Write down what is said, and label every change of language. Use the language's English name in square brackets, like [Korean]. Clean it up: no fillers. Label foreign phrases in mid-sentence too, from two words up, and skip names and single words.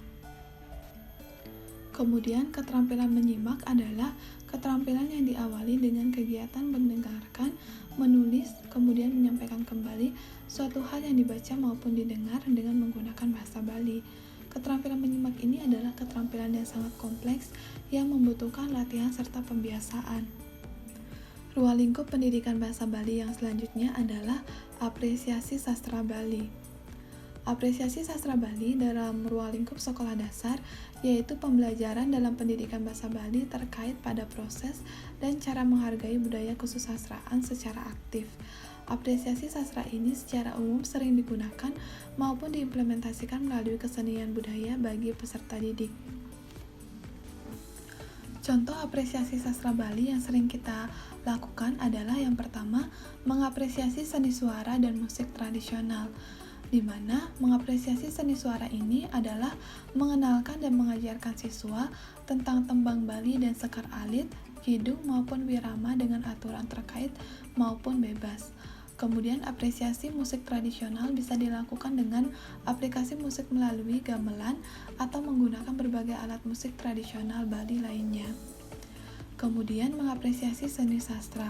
[Indonesian] Kemudian, keterampilan menyimak adalah keterampilan yang diawali dengan kegiatan mendengarkan, menulis, kemudian menyampaikan kembali suatu hal yang dibaca maupun didengar dengan menggunakan bahasa Bali. Keterampilan menyimak ini adalah keterampilan yang sangat kompleks yang membutuhkan latihan serta pembiasaan. Ruang lingkup pendidikan bahasa Bali yang selanjutnya adalah apresiasi sastra Bali. Apresiasi sastra Bali dalam ruang lingkup sekolah dasar yaitu pembelajaran dalam pendidikan bahasa Bali terkait pada proses dan cara menghargai budaya kesusastraan secara aktif. Apresiasi sastra ini secara umum sering digunakan maupun diimplementasikan melalui kesenian budaya bagi peserta didik. Contoh apresiasi sastra Bali yang sering kita lakukan adalah yang pertama, mengapresiasi seni suara dan musik tradisional, di mana mengapresiasi seni suara ini adalah mengenalkan dan mengajarkan siswa tentang tembang Bali dan sekar alit, kidung maupun wirama dengan aturan terkait maupun bebas. Kemudian apresiasi musik tradisional bisa dilakukan dengan aplikasi musik melalui gamelan atau menggunakan berbagai alat musik tradisional Bali lainnya. Kemudian mengapresiasi seni sastra.